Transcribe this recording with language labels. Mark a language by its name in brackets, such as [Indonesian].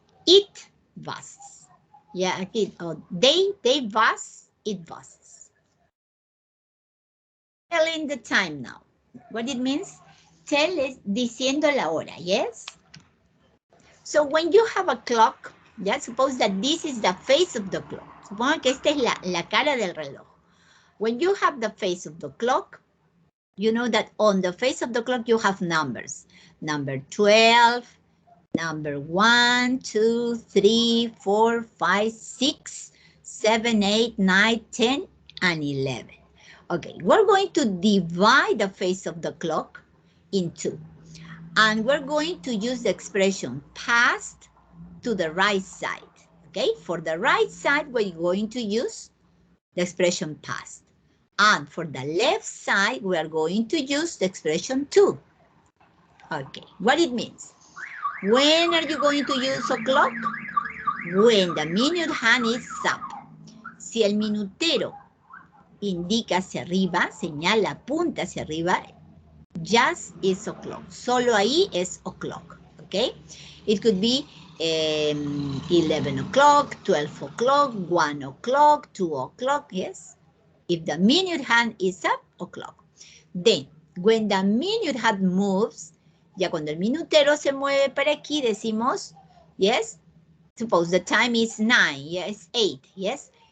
[English] It buses. Yeah, okay. Oh, they bus, it buses. Telling the time now. What it means? Tell is [Spanish] diciendo la hora, [English] yes? So when you have a clock, yeah, suppose that this is the face of the clock. [Spanish] Supongo que esta es la cara del reloj. [English] When you have the face of the clock, you know that on the face of the clock you have numbers. Number 12, number 1, 2, 3, 4, 5, 6, 7, 8, 9, 10, and 11. Okay, we're going to divide the face of the clock in 2. And we're going to use the expression past to the right side. Okay, for the right side, we're going to use the expression past. And for the left side, we are going to use the expression to. Okay, what it means. When are you going to use o'clock? When the minute hand is up. [Spanish] Si el minutero indica hacia arriba, señala, apunta hacia arriba, [English] just is o'clock. [Spanish] Solo ahí es o'clock, okay? [English] It could be 11 o'clock, 12 o'clock, 1 o'clock, 2 o'clock, yes? If the minute hand is up, o'clock. Then, when the minute hand moves, [Spanish] ya cuando el minutero se mueve para aquí, decimos, yes? [English] Suppose the time is 9, yes, 8, yes?